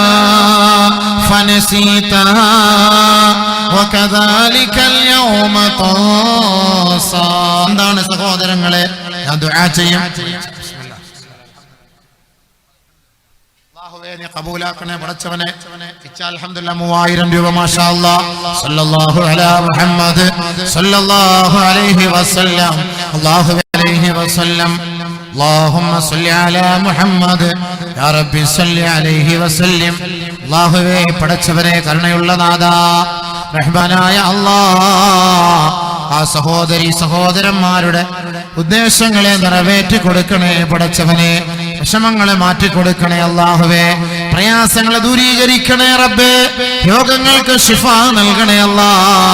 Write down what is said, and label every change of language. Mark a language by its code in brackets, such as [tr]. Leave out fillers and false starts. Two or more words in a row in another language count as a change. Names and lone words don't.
[ml] എന്താണ് സഹോദരങ്ങളെ, ഞാൻ ദുആ ചെയ്യാം. അല്ലാഹുവേ നീ ഖബൂലാക്കണേ പടച്ചവനെ. ഇച്ചാ അൽഹംദുലില്ലാഹ് 3000 രൂപ [ar] ما شاء الله. صلى الله على محمد صلى الله عليه وسلم الله عليه وسلم. اللهم صل على محمد يا رب صل عليه وسلم. [ml] അല്ലാഹുവേ പടച്ചവനെ, കരുണയുള്ള നാഥാ, റഹ്മാനായ അല്ലാഹ്, ആ സഹോദരന്മാരുടെ ഉദ്ദേശങ്ങളെ നിറവേറ്റി കൊടുക്കണേ പടച്ചവനെ. വിഷമങ്ങളെ മാറ്റിക്കൊടുക്കണേ അല്ലാഹുവേ. പ്രയാസങ്ങളെ ദൂരീകരിക്കണേ റബ്ബേ. രോഗങ്ങൾക്ക് ശിഫ നൽകണേ അല്ലാഹ്.